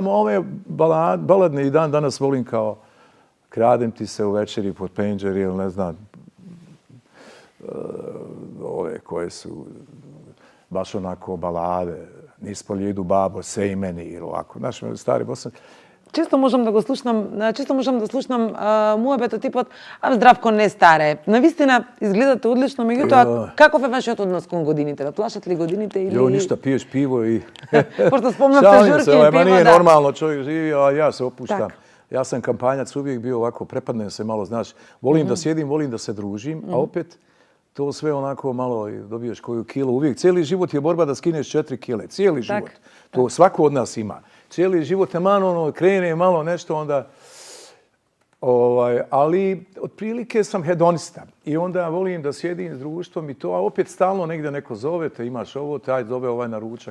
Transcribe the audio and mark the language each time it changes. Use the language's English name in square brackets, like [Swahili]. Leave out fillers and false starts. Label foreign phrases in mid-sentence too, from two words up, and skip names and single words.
[Bosnian] Ove baladne i dan danas volim kao Kradem ti se u večeri pod penđeri ili ne znam, ove koje su baš onako balade, Nispolje idu babo, sej meni ili ovako. Znaš, stari Bosan. [Macedonian] Често можам да слушнам муабето типот Здравко не старе. Навистина изгледате одлично, меѓутоа каков е вашиот однос кон годините? Ве плашат ли годините или [Bosnian] Jo, ništa, piješ pivo i... [Macedonian] Пошто спомнавте журки и [Bosnian] Ma [Macedonian] пиво, [Bosnian] nije [Macedonian] да. [Bosnian] normalno, čovjek živi, a ja se opuštam. Tak. Ja sam kampanjac uvijek bio ovako, prepadnem se malo, znaš, volim da sjedim, volim da se družim, a opet to sve onako malo dobiješ koju kilu. Uvijek, cijeli život je borba da skineš 4 kile, cijeli život. To svako od nas ima. Cijeli život je malo, krene malo nešto, onda... ali otprilike sam hedonista i onda volim da sjedim s društvom i to, a opet stalno negdje neko zove, te imaš ovo, taj zove ovaj na ručak.